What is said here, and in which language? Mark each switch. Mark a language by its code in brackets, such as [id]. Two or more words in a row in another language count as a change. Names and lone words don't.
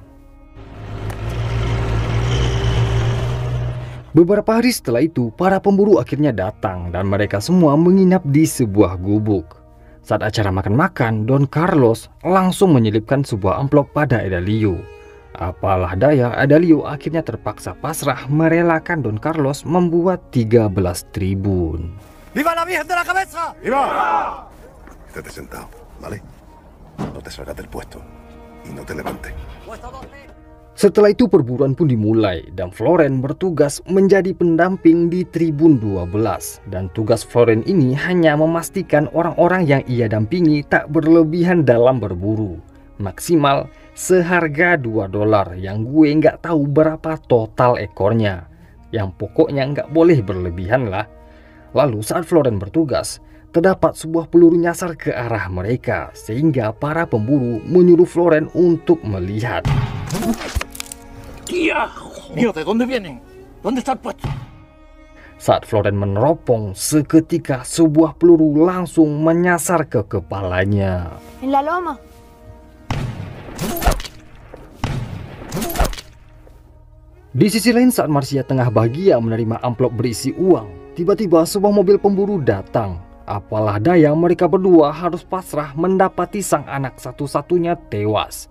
[id] Beberapa hari setelah itu, para pemburu akhirnya datang dan mereka semua menginap di sebuah gubuk. Saat acara makan-makan, Don Carlos langsung menyelipkan sebuah amplop pada Edalio. Apalah daya, Edalio akhirnya terpaksa pasrah merelakan Don Carlos membuat 13 tribun. [es] ¡Viva la Virgen de la Cabeza! ¡Viva! Quédate sentado, ¿vale? No te salgas del puesto y no te levantes. [id] Setelah itu perburuan pun dimulai dan Floren bertugas menjadi pendamping di tribun 12. Dan tugas Floren ini hanya memastikan orang-orang yang ia dampingi tak berlebihan dalam berburu. Maksimal seharga $2 yang gue nggak tahu berapa total ekornya. Yang pokoknya nggak boleh berlebihan lah. Lalu saat Floren bertugas, terdapat sebuah peluru nyasar ke arah mereka, sehingga para pemburu menyuruh Floren untuk melihat. [es] ¡Tía! Mío, ¿de dónde vienen? ¿Dónde está el puesto? [id] Saat Floren meneropong, seketika sebuah peluru langsung menyasar ke kepalanya. [es] En la loma. [id] Di sisi lain, saat Marcia tengah bahagia menerima amplop berisi uang, tiba-tiba sebuah mobil pemburu datang. Apalah daya, mereka berdua harus pasrah mendapati sang anak satu-satunya tewas.